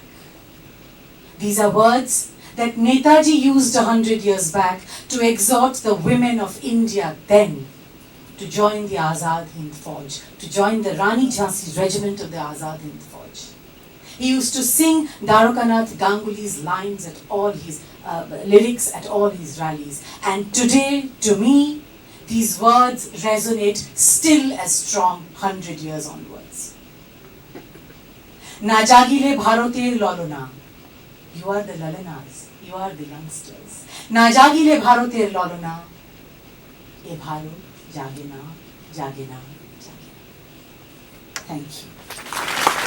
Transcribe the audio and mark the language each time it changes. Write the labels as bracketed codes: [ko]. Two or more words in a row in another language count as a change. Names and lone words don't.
[en] These are words that Netaji used 100 years back to exhort the women of India then to join the Azad Hind Fauj, to join the Rani Jhansi's regiment of the Azad Hind Fauj. He used to sing Dwarkanath Ganguly's lines at all his lyrics at all his rallies. And today, to me, these words resonate still as strong 100 years onwards. [bn] না জাগিলে ভারতের ললনা. [en] You are the lalanas, you are the youngsters. [bn] না জাগিলে ভারতের ললনা। এ ভারত জাগেনা, জাগেনা, জাগেনা. [en] Thank you.